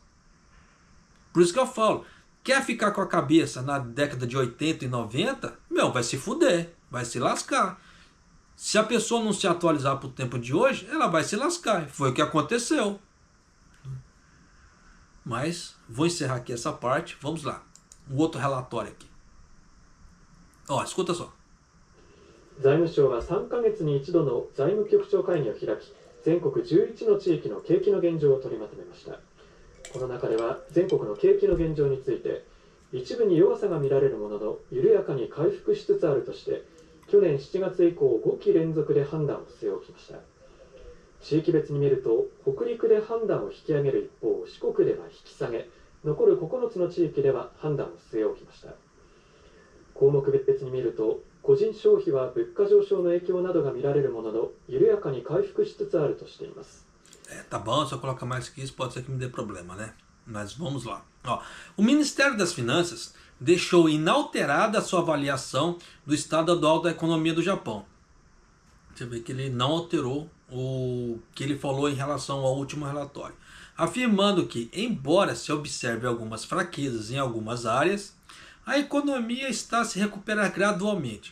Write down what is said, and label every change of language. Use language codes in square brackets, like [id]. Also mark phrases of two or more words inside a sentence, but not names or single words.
[pt] Por isso que eu falo, quer ficar com a cabeça na década de 80 e 90, vai se fuder, vai se lascar. Se a pessoa não se atualizar para o tempo de hoje, ela vai se lascar. Foi o que aconteceu. Mas vou encerrar aqui essa parte. Vamos lá. Um outro relatório aqui. Escuta só. [ja] 財務省は3ヶ月に一度の財務局長会議を開き、全国11の地域の景気の現状を取りまとめました。この中では全国の景気の現状について、一部に弱さが見られるものの緩やかに回復しつつあるとして、去年7月以降5期連続で判断を据え置きました。地域別に見ると、北陸で判断を引き上げる一方、四国では引き下げ、残る9つの地域では判断を据え置きました。項目別に見ると、個人消費は物価上昇の影響などが見られるものの、緩やかに回復しつつあるとしています。 [pt] Tá bom, se eu colocar mais que isso pode ser que me dê problema, né? Mas vamos lá. O Ministério das Finanças deixou inalterada a sua avaliação do estado atual da economia do Japão. Você vê que ele não alterou o que ele falou em relação ao último relatório, afirmando que, embora se observe algumas fraquezas em algumas áreas, a economia está a se recuperar gradualmente.